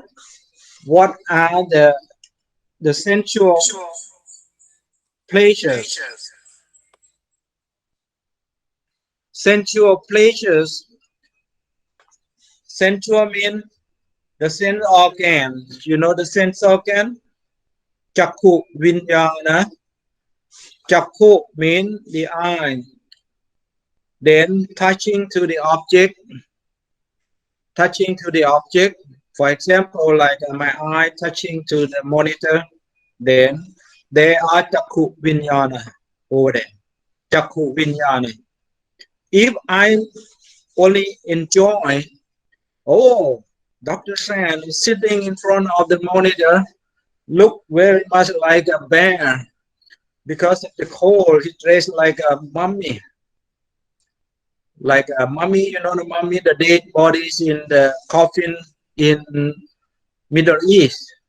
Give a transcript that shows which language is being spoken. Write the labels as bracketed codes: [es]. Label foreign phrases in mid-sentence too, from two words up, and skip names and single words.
[en] What are the sensual pleasures? Sensual pleasures. Sensual means the sense organ. You know the sense organ? [pi] Chakku vinyana. [en] Chakku means the eye. Then touching to the object. Touching to the object. For example, like my eye touching to the monitor. Then there are [pi] chakku vinyana [en] over there. [pi] Chakku vinyana. [en] If I only enjoy, oh, Dr. San is sitting in front of the monitor, look very much like a bear. Because of the cold, he dressed like a mummy. Like a mummy, you know the mummy, the dead bodies in the coffin in Middle East.